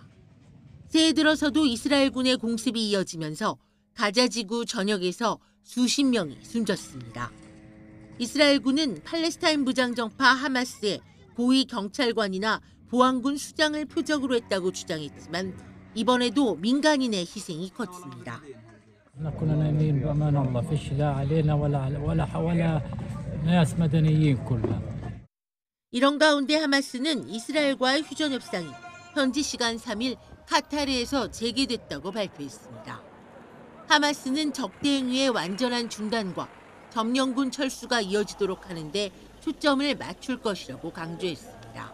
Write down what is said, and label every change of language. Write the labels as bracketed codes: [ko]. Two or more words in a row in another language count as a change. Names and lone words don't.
[ko] 새해 들어서도 이스라엘군의 공습이 이어지면서 가자지구 전역에서 수십 명이 숨졌습니다. 이스라엘군은 팔레스타인 무장정파 하마스의 고위 경찰관이나 보안군 수장을 표적으로 했다고 주장했지만 이번에도 민간인의 희생이 컸습니다. [ar] كنا نايمين بأمان الله فيش لا علينا ولا ناس مدنيين كلها. [ko] 이런 가운데 하마스는 이스라엘과의 휴전 협상이 현지 시간 3일 카타르에서 재개됐다고 발표했습니다. 하마스는 적대 행위의 완전한 중단과 점령군 철수가 이어지도록 하는데 초점을 맞출 것이라고 강조했습니다.